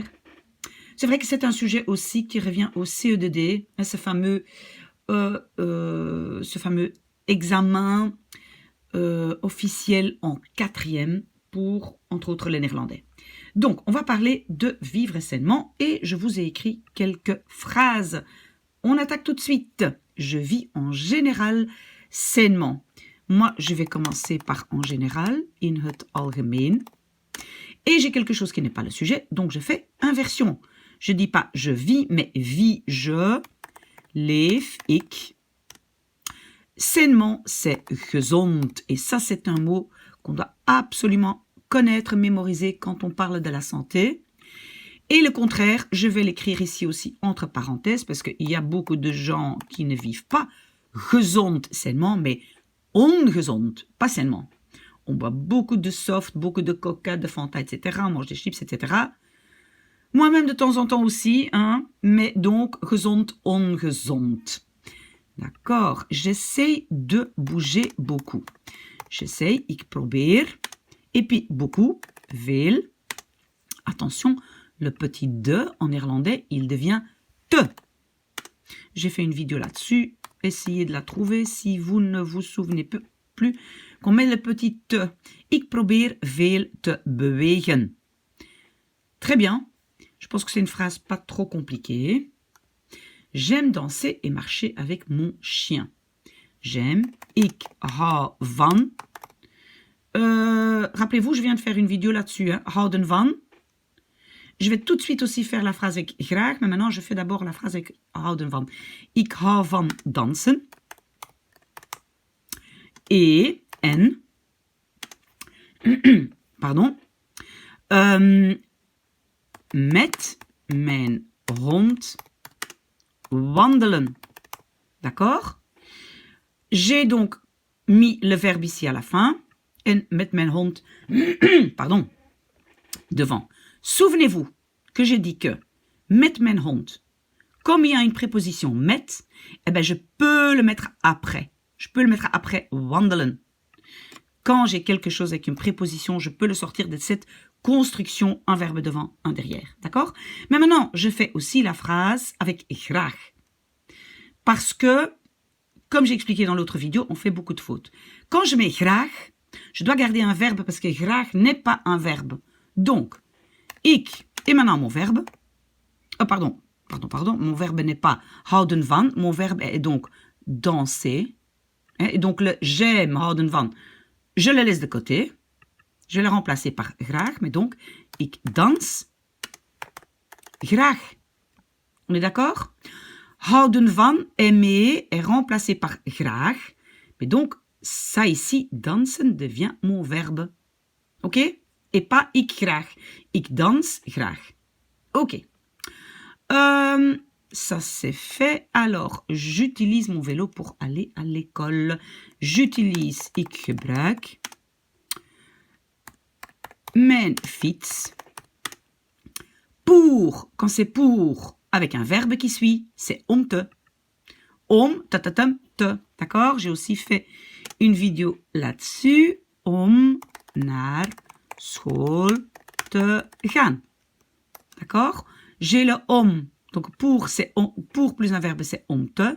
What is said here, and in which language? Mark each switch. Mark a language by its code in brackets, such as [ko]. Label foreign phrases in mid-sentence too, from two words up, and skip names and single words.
[fr] C'est vrai que c'est un sujet aussi qui revient au CE2D, ce fameux examen officiel en 4e pour, entre autres, les néerlandais. Donc, on va parler de vivre sainement et je vous ai écrit quelques phrases. On attaque tout de suite. Je vis en général sainement. Moi, je vais commencer par en général, [nl] in het algemeen. [fr] Et j'ai quelque chose qui n'est pas le sujet, donc je fais inversion. Je dis pas je vis, mais vis je, [nl] leef ik. [fr] Sainement, c'est gezond. Et ça, c'est un mot qu'on doit absolument connaître, mémoriser quand on parle de la santé. Et le contraire, je vais l'écrire ici aussi entre parenthèses parce qu'il y a beaucoup de gens qui ne vivent pas gezond sainement, mais ongezond, pas sainement. On boit beaucoup de soft, beaucoup de coca, de Fanta, etc. On mange des chips, etc. Moi-même de temps en temps aussi, hein, mais donc [nl] gezond, ongezond. [fr] D'accord, j'essaye de bouger beaucoup. J'essaye, [nl] ik probeer. [fr] Et puis beaucoup, veel. Attention, le petit de en néerlandais, il devient te. J'ai fait une vidéo là-dessus. Essayez de la trouver si vous ne vous souvenez plus qu'on met le petit te. [nl] Ik probeer veel te bewegen. [fr] Très bien. Je pense que c'est une phrase pas trop compliquée. J'aime danser et marcher avec mon chien. J'aime, [nl] ik hou van. [fr] Rappelez-vous, je viens de faire une vidéo là-dessus, hein, [nl] houden van. [fr] Je vais tout de suite aussi faire la phrase avec graag, mais maintenant je fais d'abord la phrase avec [nl] houden van. Ik hou van dansen. En, pardon, met mijn hond wandelen. [fr] D'accord? J'ai donc mis le verbe ici à la fin. [nl] En met mijn hond, [fr] pardon, devant. Souvenez-vous que j'ai dit que [nl] met mijn hond, [fr] comme il y a une préposition met, eh ben je peux le mettre après. Je peux le mettre après wandelen. Quand j'ai quelque chose avec une préposition, je peux le sortir de cette construction, un verbe devant, un derrière. D'accord? Mais maintenant, je fais aussi la phrase avec graag. Parce que, comme j'ai expliqué dans l'autre vidéo, on fait beaucoup de fautes. Quand je mets graag, je dois garder un verbe parce que graag n'est pas un verbe. Donc, ik est maintenant mon verbe. Pardon, mon verbe n'est pas [nl] houden van. [fr] Mon verbe est donc danser. Et donc le j'aime [nl] houden van, [fr] je le laisse de côté. Je vais le remplacer par graag, mais donc [nl] ik dans graag. [fr] On est d'accord? [nl] Houden van, [fr] aimer, est remplacé par graag. Mais donc, ça ici, dansen, devient mon verbe. Ok? Et pas [nl] ik graag. Ik dans graag. [fr] Ok. Ça c'est fait. Alors, j'utilise mon vélo pour aller à l'école. J'utilise, [nl] ik gebruik mijn fiets. [fr] Pour, quand c'est pour, avec un verbe qui suit, c'est [nl] om te. Om, tatatam, te. [fr] D'accord? J'ai aussi fait une vidéo là-dessus. [nl] Om naar school te gaan. [fr] D'accord? J'ai le om. Donc pour, c'est om, pour plus un verbe, c'est [nl] om te.